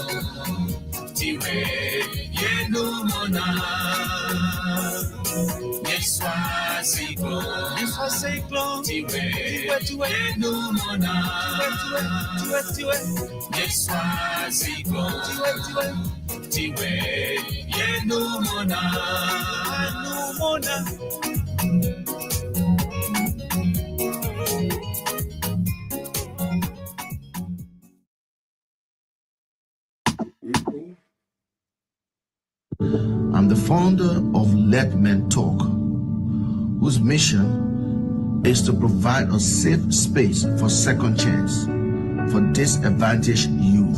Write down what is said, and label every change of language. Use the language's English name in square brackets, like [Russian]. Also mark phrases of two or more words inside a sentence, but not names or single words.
[English] Tiwe Yenu mona Cyclone, Tiwe, no mona, Tiwe, Tiwe, no mona, I'm the founder of LetMenTalk, whose mission is to provide a safe space for second chance for disadvantaged youth.